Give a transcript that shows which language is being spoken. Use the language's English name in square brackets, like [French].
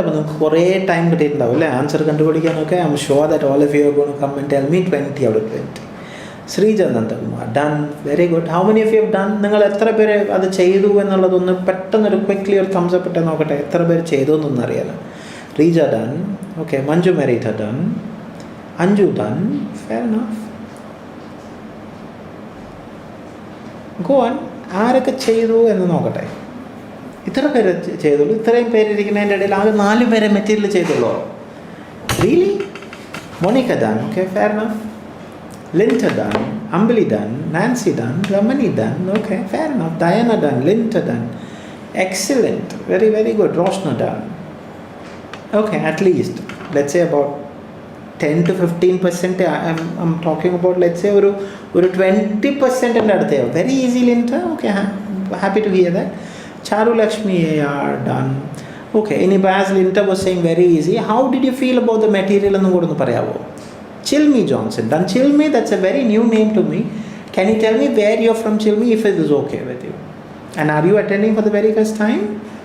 [Malayalam] അപ്പോൾ നമുക്ക് കുറേ ടൈം കിട്ടിയിട്ടുണ്ടാവും അല്ലേ answer കണ്ടുപിടിക്കാനൊക്കെ. [English] I am sure that all of you are going to come and tell me 20 out of 20. Sreeja Nandakumar done. Very good. How many of you have done? [Malayalam] നിങ്ങൾ എത്ര പേര് അത് ചെയ്തു എന്നുള്ളതൊന്ന് പെട്ടെന്നൊരു ക്വിക്ക്ലി ഒരു തംസ് അപ്പ് ഇട്ട് നോക്കട്ടെ. എത്ര പേര് ചെയ്തു എന്നൊന്നും അറിയാലോ. Reeja done. Okay, Manju മെരീഥ done. Anju done. Fair enough. [English] Go on. [Malayalam] ആരൊക്കെ ചെയ്തു എന്ന് നോക്കട്ടെ. ഇത്ര പേര് ചെയ്തുള്ളൂ. ഇത്രയും പേരിരിക്കുന്നതിൻ്റെ ഇടയിൽ ആകെ 4 പേരെ മെറ്റീരിയൽ ചെയ്തുള്ളൂ. [English] Really? Monica done. Okay, fair enough. Linta done. Ambili done. Nancy done. Ramani done. Okay, fair enough. Diana done. Linta done. Excellent. Very very good. Roshna done. Okay, at least let's say about 10 to 15%. I'm talking about let's say [Malayalam] ഒരു 20% അടുത്തേ. [English] Very easy Linta. Okay, happy to hear that. Charu Lakshmi AR, done. Okay, Inibaz Linta was saying very easy. How did you feel about the material? Chilmi Johnson, done. Chilmi, that's a very new name to me. Can you tell me where you're from, Chilmi, if it is okay with you? And are you attending for the very first time?